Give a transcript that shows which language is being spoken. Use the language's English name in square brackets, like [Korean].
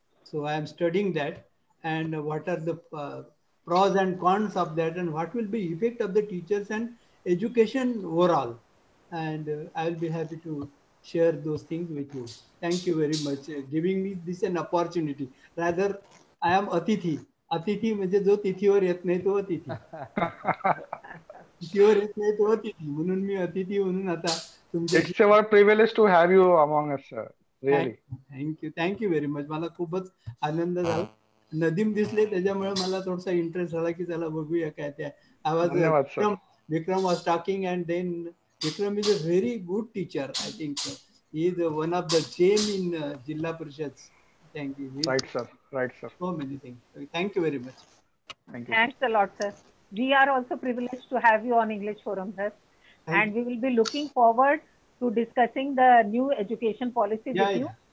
[English] So I am studying that, and what are the pros and cons of that, and what will be effect of the teachers and education overall. And I will be happy to share those things with you. Thank you very much giving me this an opportunity. Rather, I am Atithi. [Marathi] अतिथी म्हणजे जो तिथीवर येत नाही तो अतिथी. तिथीवर येत नाही तो अतिथी, म्हणून मी अतिथी म्हणून आता तुमच्याशी. [English] It's our privilege to have you among us, sir. Really. Thank you very much. [Marathi] मला खूपच आनंद झाला. नदीम दिसले त्याच्यामुळे मला थोडासा इंटरेस्ट झाला की चला बघूया काय ते. [English] आवाज Vikram was talking, and then Vikram is a very good teacher. I think he is one of the gem in Jilla Parishads. Thank you. Right, sir. Right, sir. So many things. Thank you very much. Thank you. Thanks a lot, sir. We are also privileged to have you on English Forum, sir. And we will be looking forward to discussing the new education policy with you.